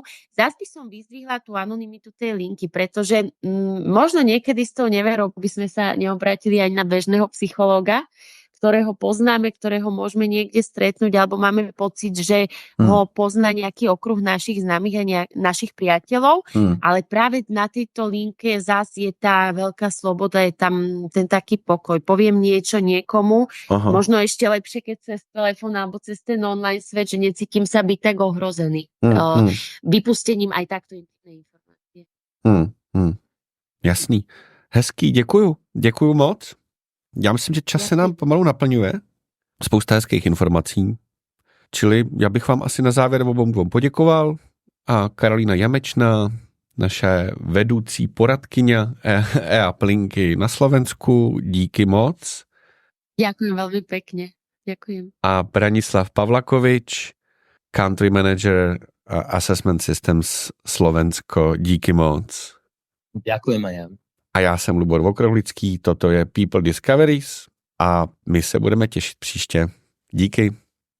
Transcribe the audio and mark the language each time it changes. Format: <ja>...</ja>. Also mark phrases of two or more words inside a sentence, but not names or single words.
<sk>Zas by som vyzdvihla tú anonymitu tej linky, pretože možno niekedy s tou neverou by sme sa neobrátili aj na bežného psychológa, ktorého poznáme, ktorého môžeme niekde stretnúť, alebo máme pocit, že ho pozná nejaký okruh našich známych a našich priateľov, ale práve na tejto linke zás je tá veľká sloboda, je tam ten taký pokoj. Poviem niečo niekomu, možno ešte lepšie, keď cez telefón alebo cez ten online svet, že necítim sa byť tak ohrozený. Vypustením aj takto intimnej informácie.</sk> <cs>Jasný. Hezký, děkuju moc. Já myslím, že čas se nám pomalu naplňuje. Spousta hezkých informací. Čili já bych vám asi na závěr obou poděkoval. A Karolína Jamečná, naše vedoucí poradkyně e-aplinky na Slovensku, díky moc.</cs> <sk>Ďakujem veľmi pekne. Ďakujem.</sk> <cs>A Branislav Pavlakovič,</cs> <en>Country Manager</en> <cs>Assessment Systems Slovensko, díky moc.</cs> <sk>Ďakujem aj ja.</sk> <cs>A já jsem Lubor Vokrohlický, toto je People Discoveries a my se budeme těšit příště. Díky.</cs>